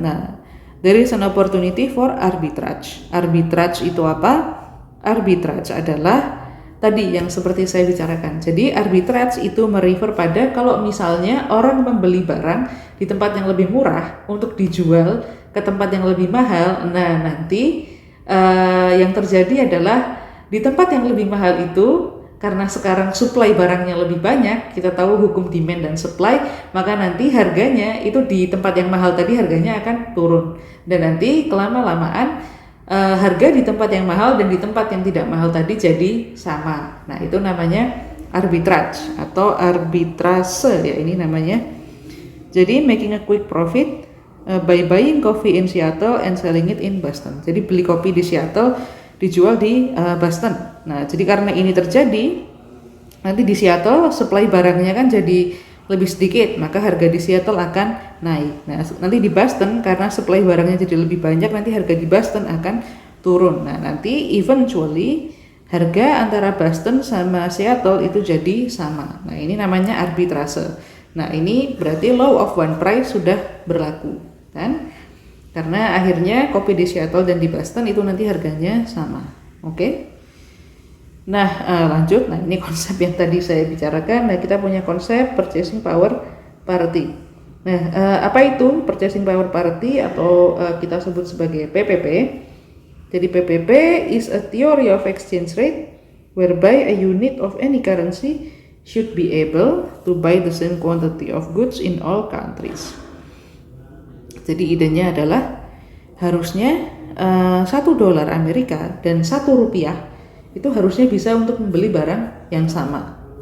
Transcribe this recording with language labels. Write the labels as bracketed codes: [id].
[en] Nah, there is an opportunity for arbitrage. [id] Arbitrage itu apa? Arbitrage adalah tadi yang seperti saya bicarakan. Jadi arbitrage itu merefer pada kalau misalnya orang membeli barang di tempat yang lebih murah untuk dijual ke tempat yang lebih mahal. Nah, nanti yang terjadi adalah di tempat yang lebih mahal itu, karena sekarang supply barangnya lebih banyak, kita tahu hukum demand dan supply, maka nanti harganya itu di tempat yang mahal tadi harganya akan turun. Dan nanti kelama-lamaan harga di tempat yang mahal dan di tempat yang tidak mahal tadi jadi sama. Nah, itu namanya arbitrage atau arbitrase ya ini namanya. Jadi [en] making a quick profit by buying coffee in Seattle and selling it in Boston. [id] Jadi beli kopi di Seattle, dijual di Boston. Nah, jadi karena ini terjadi, nanti di Seattle supply barangnya kan jadi lebih sedikit, maka harga di Seattle akan naik. Nah, nanti di Boston karena supply barangnya jadi lebih banyak, nanti harga di Boston akan turun. Nah, nanti eventually harga antara Boston sama Seattle itu jadi sama. Nah, ini namanya arbitrase. Nah, ini berarti law of one price sudah berlaku, kan? Karena akhirnya kopi di Seattle dan di Boston itu nanti harganya sama. Oke? Nah, lanjut. Nah, ini konsep yang tadi saya bicarakan. Nah, kita punya konsep purchasing power parity. Nah, apa itu purchasing power parity atau kita sebut sebagai PPP? Jadi [en] PPP is a theory of exchange rate whereby a unit of any currency should be able to buy the same quantity of goods in all countries. [id] Jadi idenya adalah harusnya $1 Amerika dan Rp1 itu harusnya bisa untuk membeli barang yang sama.